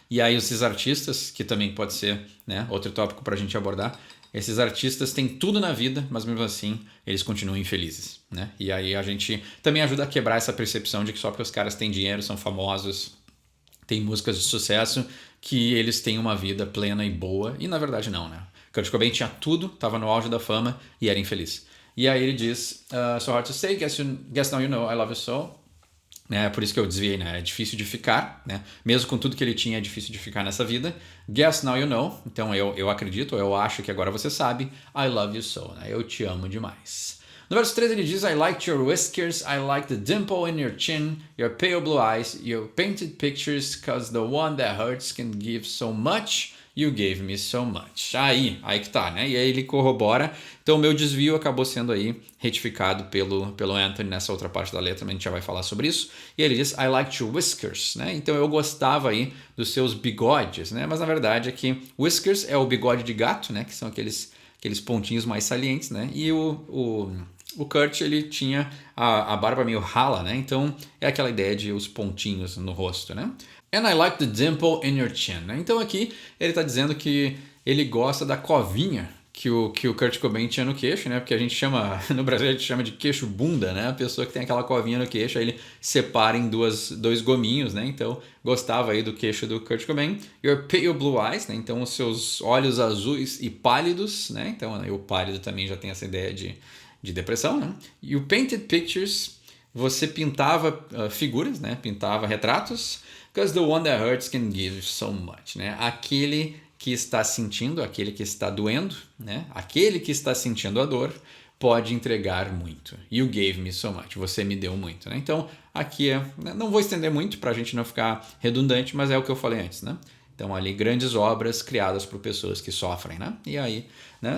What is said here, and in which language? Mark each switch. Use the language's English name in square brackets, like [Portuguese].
[Portuguese] E aí esses artistas, que também pode ser, né, outro tópico para a gente abordar, esses artistas têm tudo na vida, mas mesmo assim eles continuam infelizes, né? E aí a gente também ajuda a quebrar essa percepção de que só porque os caras têm dinheiro, são famosos, têm músicas de sucesso, que eles têm uma vida plena e boa. E na verdade não, né? Kurt Cobain tinha tudo, estava no auge da fama e era infeliz. E aí ele diz: [English] so hard to say, guess now you know I love you so. [Portuguese] É por isso que eu desviei, né? É difícil de ficar, né? Mesmo com tudo que ele tinha, é difícil de ficar nessa vida. [English] Guess now you know. [Portuguese] Então eu acredito, eu acho que agora você sabe. [English] I love you so, [Portuguese] né? Eu te amo demais. No verso 3 ele diz: [English] I liked your whiskers, I like the dimple in your chin, your pale blue eyes, your painted pictures, cause the one that hurts can give so much, you gave me so much. [Portuguese] Aí que tá, né? E aí ele corrobora. Então o meu desvio acabou sendo aí retificado pelo Anthony nessa outra parte da letra, mas a gente já vai falar sobre isso. E ele diz: [English] I liked your whiskers, [Portuguese] né? Então eu gostava aí dos seus bigodes, né? Mas na verdade é que whiskers é o bigode de gato, né? Que são aqueles pontinhos mais salientes, né? E o Kurt, ele tinha a barba meio rala, né? Então é aquela ideia de os pontinhos no rosto, né? [English] And I like the dimple in your chin, né? [Portuguese] Então aqui ele está dizendo que ele gosta da covinha que o Kurt Cobain tinha no queixo, né? Porque a gente chama, no Brasil a gente chama de queixo bunda, né? A pessoa que tem aquela covinha no queixo, aí ele separa em dois gominhos, né? Então gostava aí do queixo do Kurt Cobain. [English] Your pale blue eyes, [Portuguese] né? Então os seus olhos azuis e pálidos, né? Então o pálido também já tem essa ideia de depressão, né? E o [English] painted pictures, [Portuguese] você pintava figuras, né? Pintava retratos. [English] Because the one that hurts can give so much, né? [Portuguese] Aquele que está sentindo, aquele que está doendo, né? Aquele que está sentindo a dor pode entregar muito. [English] You gave me so much. [Portuguese] Você me deu muito, né? Então, aqui não vou estender muito para a gente não ficar redundante, mas é o que eu falei antes, né? Então, ali, grandes obras criadas por pessoas que sofrem, né? E aí, né?